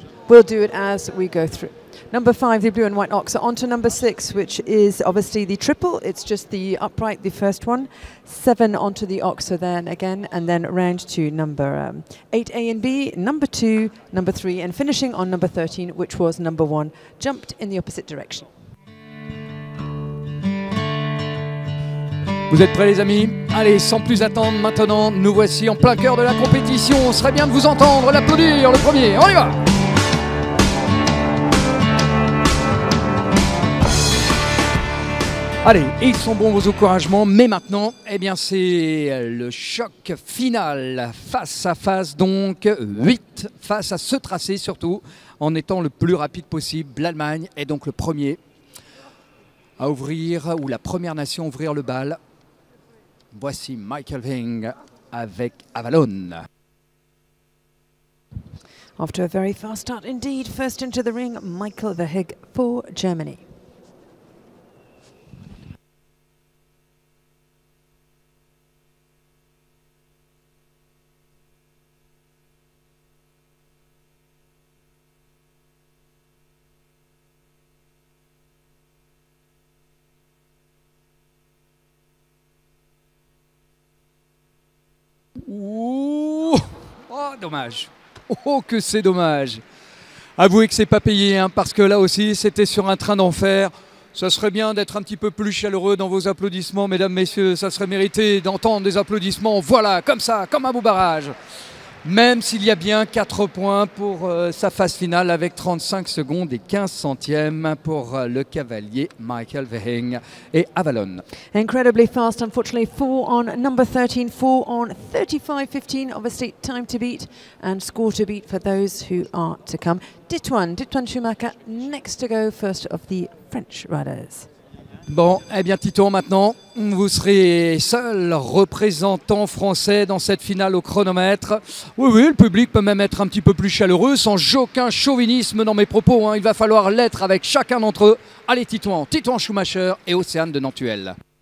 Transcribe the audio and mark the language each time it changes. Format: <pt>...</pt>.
<en>We'll do it as we go through. Number 5, the blue and white Oxer, onto number 6, which is obviously the triple. It's just the upright, the first one. 7 onto the Oxer then again, and then round to number 8 A and B, number 2, number 3, and finishing on number 13, which was number 1, jumped in the opposite direction.</en> <fr>Vous êtes prêts les amis? Allez, sans plus attendre, maintenant, nous voici en plein cœur de la compétition. On serait bien de vous entendre, l'applaudir, le premier. On y va! Allez, ils sont bons vos encouragements, mais maintenant, eh bien, c'est le choc final, face à face, donc 8 face à ce tracé surtout, en étant le plus rapide possible. L'Allemagne est donc le premier à ouvrir, ou la première nation à ouvrir le bal. Voici Michael Weng avec Avalon.</fr> <en>After a very fast start indeed, first into the ring, Michael Weng for Germany.</en> <fr>Ouh, oh, dommage. Oh, que c'est dommage. Avouez que c'est pas payé, hein, parce que là aussi, c'était sur un train d'enfer. Ça serait bien d'être un petit peu plus chaleureux dans vos applaudissements, mesdames, messieurs. Ça serait mérité d'entendre des applaudissements. Voilà, comme ça, comme un beau barrage. Même s'il y a bien 4 points pour sa phase finale avec 35 secondes et 15 centièmes pour le cavalier Michael Weng et Avalon.</fr> <en>Incredibly fast, unfortunately. 4 on number 13, 4 on 35.15. Obviously, time to beat and score to beat for those who are to come. Ditouan Schumacher, next to go, first of the French riders.</en> <fr>Bon, eh bien Titouan, maintenant, vous serez seul représentant français dans cette finale au chronomètre. Oui, oui, le public peut même être un petit peu plus chaleureux, sans aucun chauvinisme dans mes propos, hein. Il va falloir l'être avec chacun d'entre eux. Allez Titouan Schumacher et Océane de Nantuel.</fr>